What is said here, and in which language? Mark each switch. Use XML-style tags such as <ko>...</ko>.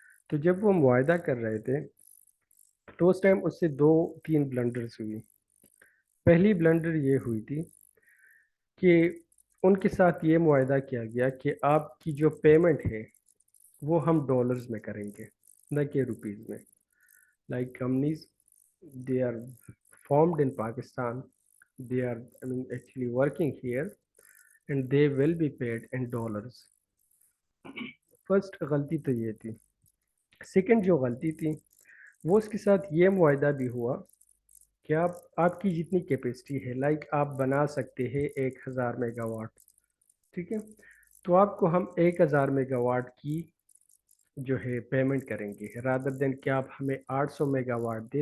<ur>تو جب وہ معاہدہ کر رہے تھے تو اس ٹائم اس سے 2-3 بلنڈرز ہوئی. پہلی بلنڈر یہ ہوئی تھی کہ ان کے ساتھ یہ معاہدہ کیا گیا کہ آپ کی جو پیمنٹ ہے وہ ہم ڈالرز میں کریں گے نہ کہ روپیز میں.</ur> <en>companies, they are formed in Pakistan, they are actually working here and they will be paid in dollars</en> <ur>first غلطی تو یہ تھی. سیکنڈ جو غلطی تھی وہ اس کے ساتھ یہ معاہدہ بھی ہوا کہ آپ کی جتنی کیپیسٹی ہے لائک آپ بنا سکتے ہیں 1000 میگا واٹ. ٹھیک ہے، تو آپ کو ہم 1000 میگا واٹ کی جو ہے پیمنٹ کریں گے رادر دین کہ آپ ہمیں 800 میگا واٹ دے.</ur>